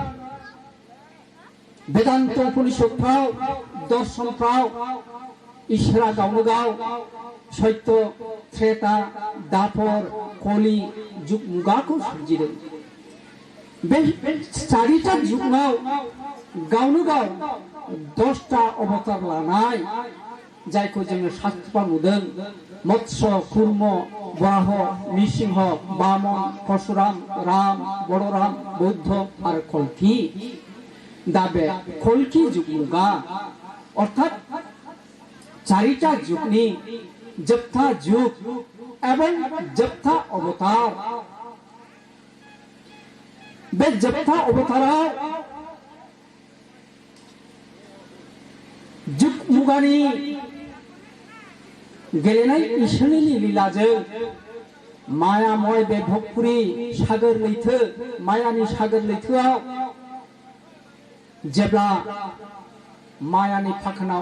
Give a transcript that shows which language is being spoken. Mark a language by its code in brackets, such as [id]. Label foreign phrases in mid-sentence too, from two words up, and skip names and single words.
[brx] वेदान्त उपनिषदफ्राव दर्शनफ्राव इसोरा गावनो गाव सत्य त्रेता दापर कलि जुग मुगाखौ सोरजिदों बे चारिटा जुगाव गावनो गाव 10टा अवतार लानाय जायखौ जोङो शास्त्रफ्राव नुदों मत्स्य कुर्म वराह नृसिंह बामन परशुराम राम बलराम बुद्ध आरो कल्कि दा बे कल्कि जुग मुगा अर्थात चारिटा जुगनि जोबथा जुग एवं जोबथा अवतार बे जोबथा अवताराव जुग मुगानि गेलेनाय इसोरनि लीलाजों मायामय बे भगपुरी सागर लैथो मायानि सागर लैथोआव जेब्ला मायानि फाखोनाव